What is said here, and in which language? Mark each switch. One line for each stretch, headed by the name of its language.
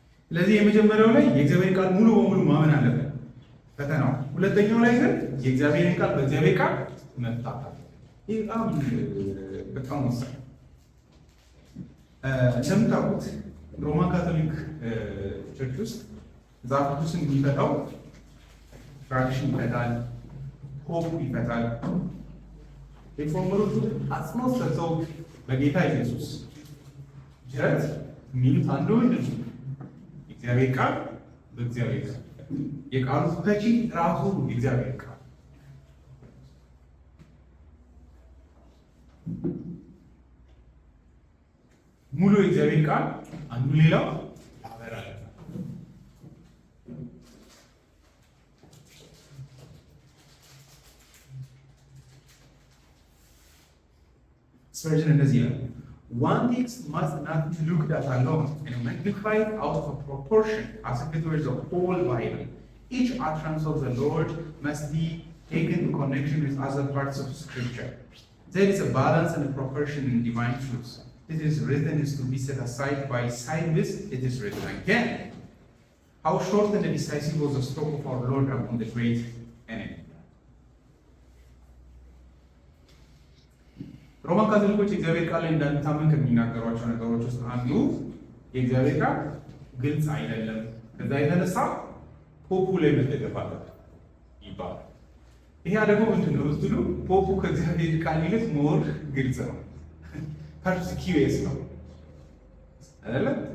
Amharic: ስለዚህ የመጀመሪያው ላይ የእግዚአብሔር ቃል ሙሉ በሙሉ ማመን አለበት ፈተናው። ሁለተኛው ላይ ግን የእግዚአብሔርን ቃል በእግዚአብሔር ቃል መፍታት አለበት። ይህ በጣም ወሳኝ። እንደምታውቁት ሮማን ካቶሊክ ቸርች ውስጥ መጽሐፍ ቅዱስን የሚፈታው ትራዲሽን ይፈታል፣ ፖፕ ይፈታል። ሪፎርመሮቹ አጽንኦት ሰጥተው በጌታ ኢየሱስ ጅረት የሚሉት አንዱ ምንድን ነው? የእግዚአብሔር ቃል በእግዚአብሔር ቃል፣ የቃሉ ፈቺ ራሱ የእግዚአብሔር ቃል። ሙሉ የእግዚአብሔር ቃል አንዱ ሌላው ያበራል። ስፐርጀን እንደዚህ ይላል፣
English: one text must not be looked at alone and magnified out of proportion as if it were the whole Bible. Each utterance of the Lord must be taken in connection with other parts of Scripture. There is a balance and a proportion in divine truth. It is written is to be set aside by side with it is written again. How short and decisive was the stroke of our Lord upon the great enemy.
Amharic: ሮማን ካቶሊኮች የእግዚአብሔር ቃል ላይ እንዳንታመን ከሚናገሯቸው ነገሮች ውስጥ አንዱ የእግዚአብሔር ቃል ግልጽ አይደለም፣ ከዛ የተነሳ ፖፑ ላይ መደገፍ አለበት ይባላል። ይሄ ደግሞ ምንድን ነው ስትሉ ፖፑ ከእግዚአብሔር ቃል ይልቅ ሞር ግልጽ ነው፣ ፐርሲኪዩስ ነው አይደለ?